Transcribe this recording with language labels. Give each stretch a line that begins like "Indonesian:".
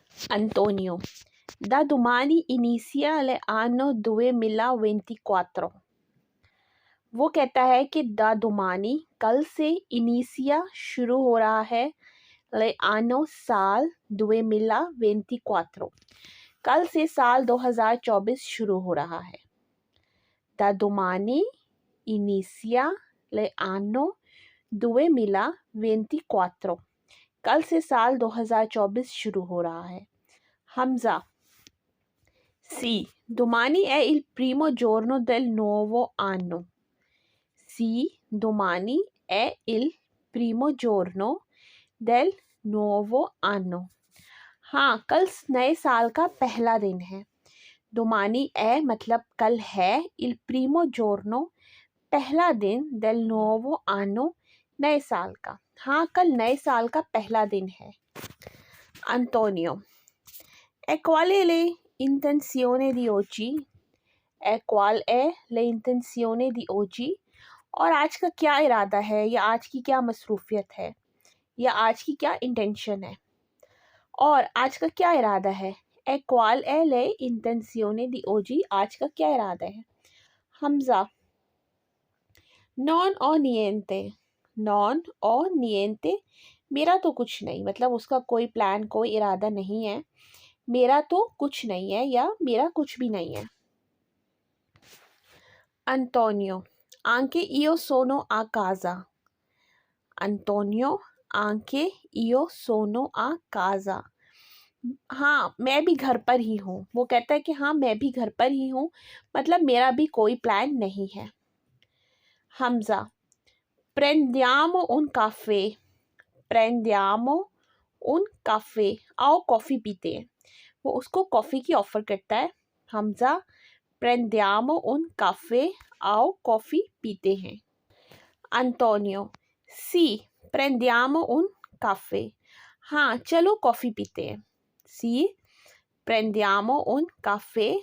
Italian: अंतोनियो, da domani inizia l'anno 2024।
Hindi: वो कहता है कि दा domani कल से, इनिसिया शुरू हो रहा है, l'anno साल, 2024 कल से साल 2024 शुरू हो रहा है।
Italian: Da domani inizia l'anno 2024
Hindi: कल से साल 2024 शुरू हो रहा है।
Italian: हमज़ा, सी domani è il primo giorno del nuovo anno। सी domani è il primo giorno del nuovo anno।
Hindi: हाँ, कल नए साल का पहला दिन है।
Italian: domani è
Hindi: मतलब कल है,
Italian: il primo giorno
Hindi: पहला दिन,
Italian: del nuovo anno
Hindi: नए साल का। हाँ, कल नए साल का पहला दिन है।
Italian: अंतोनियो, e qual è l'intenzione di oggi? E qual è l'intenzione di oggi?
Hindi: और आज का क्या इरादा है या आज की क्या मसरूफियत है या आज की क्या इंटेंशन है। और आज का क्या इरादा है। ए क्वाल ए ले इंटेंसियोने दी ओजी, आज का क्या इरादा है।
Italian: हमज़ा, नॉन और नियंते।
Hindi: नॉन और नियंते, मेरा तो कुछ नहीं, मतलब उसका कोई प्लान कोई इरादा नहीं है। मेरा तो कुछ नहीं है या मेरा कुछ भी नहीं है।
Italian: Antonio, anche io sono a casa. Antonio, anche io sono a casa.
Hindi: हाँ, मैं भी घर पर ही हूँ। वो कहता है कि हाँ, मैं भी घर पर ही हूँ, मतलब मेरा भी कोई प्लान नहीं है।
Italian: हमजा, prendiamo un caffè. Prendiamo un caffè.
Hindi: आओ कॉफ़ी पीते हैं। वो उसको कॉफ़ी की ऑफ़र करता है।
Italian: हमजा, prendiamo un caffè.
Hindi: आओ कॉफ़ी पीते हैं।
Italian: Antonio, sì, prendiamo un caffè.
Hindi: हाँ, चलो कॉफ़ी पीते हैं।
Italian: Sì, prendiamo un caffè.